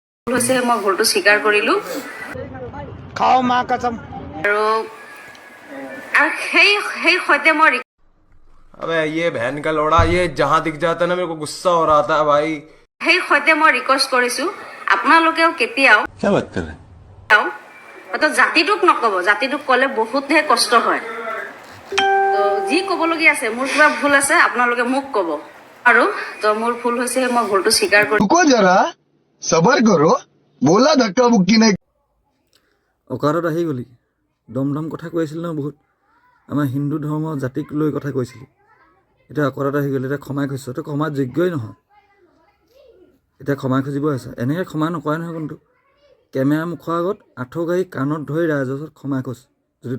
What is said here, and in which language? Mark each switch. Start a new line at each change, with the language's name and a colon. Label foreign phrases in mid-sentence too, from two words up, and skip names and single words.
Assamese: হৈছে মই ভুলটো স্বীকাৰ কৰিলো
Hindi: खाओ माँ कसम
Assamese: আৰু সেই সৈতে মই
Hindi: अबे ये बहन का लोड़ा ये जहाँ दिख जाता है ना मेरे को गुस्सा हो रहा था भाई
Assamese: সেই সৈতে মই ৰিকুৱেষ্ট কৰিছো আপোনালোকেও কেতিয়াও
Hindi: क्या बात कर रहे हैं
Assamese: হয়তো জাতিটোক নকব জাতিটোক ক'লে বহুতহে কষ্ট হয় তো যি ক'বলগীয়া আছে মোৰ কিবা ভুল আছে আপোনালোকে মোক ক'ব আৰু তো মোৰ ভুল হৈছে মই ভুলটো স্বীকাৰ কৰিছো
Hindi: रुको जरा सबर करो बोला धक्का मुक्की नहीं
Assamese: অকাৰত আহি গ'লি দম দম কথা কৈ আছিল ন বহুত আমাৰ হিন্দু ধৰ্ম জাতিক লৈ কথা কৈছিলি এতিয়া অকাৰত আহি গ'লি এতিয়া ক্ষমাই খুজিছ তই ক্ষমাৰ যোগ্যই নহয় এতিয়া ক্ষমা খুজিব আছে এনেকৈ ক্ষমা নকৰে নহয় কিন্তু কেমেৰা মুখৰ আগত আঁঠু গাড়ী কাণত ধৰি ৰাইজৰ ওচৰত ক্ষমা খোজ যদি